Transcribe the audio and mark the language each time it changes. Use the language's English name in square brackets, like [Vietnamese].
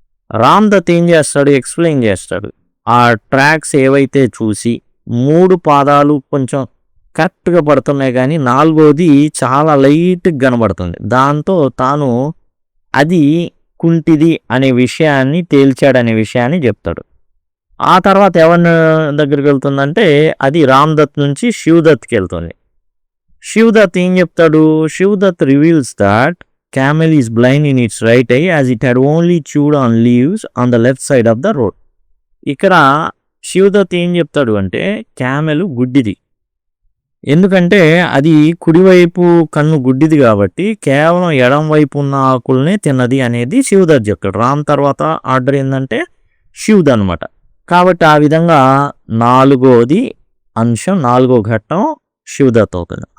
[Telugu] రామ్ దత్ ఏం చేస్తాడు, ఎక్స్ప్లెయిన్ చేస్తాడు. ఆ ట్రాక్స్ ఏవైతే చూసి 3 పాదాలు కొంచెం కరెక్ట్గా పడుతున్నాయి కానీ 4వది చాలా లైట్గా కనబడుతుంది, దాంతో తాను అది కుంటిది అనే విషయాన్ని తేల్చాడనే విషయాన్ని చెప్తాడు. ఆ తర్వాత ఎవరి దగ్గరికి వెళ్తుందంటే అది రామ్దత్ నుంచి శివదత్కి వెళ్తుంది. శివదత్ ఏం చెప్తాడు, Shivdatt [English] Reveals that camel is blind in its right eye as it had only chewed on leaves on the left side of the road. [Telugu] ఇక్కడ శివదత్ ఏం చెప్తాడు అంటే క్యామెల్ గుడ్డిది, ఎందుకంటే అది కుడివైపు కన్ను గుడ్డిది కాబట్టి కేవలం ఎడం వైపు ఉన్న ఆకుల్నే తిన్నది అనేది శివదత్ చెప్తాడు. రామ్ తర్వాత ఆర్డర్ ఏంటంటే శివుడు అనమాట. కాబట్టి ఆ విధంగా నాలుగోది అంశం, నాలుగో ఘట్టం శివదత్ అవుతుంది.